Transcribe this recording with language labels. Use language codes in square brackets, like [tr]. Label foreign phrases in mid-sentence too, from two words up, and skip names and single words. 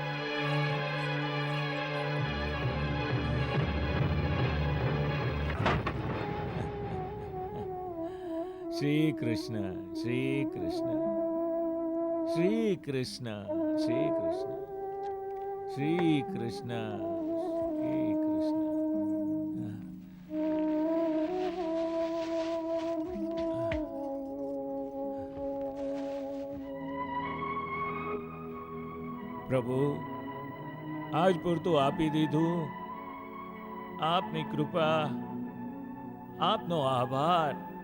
[hi] श्री कृष्ण, श्री कृष्ण, श्री कृष्ण, श्री कृष्ण, श्री कृष्ण, श्री कृष्ण. [gu] પ્રભુ, આજ પૂરતું આપી દીધું. આપની કૃપા, આપનો આભાર.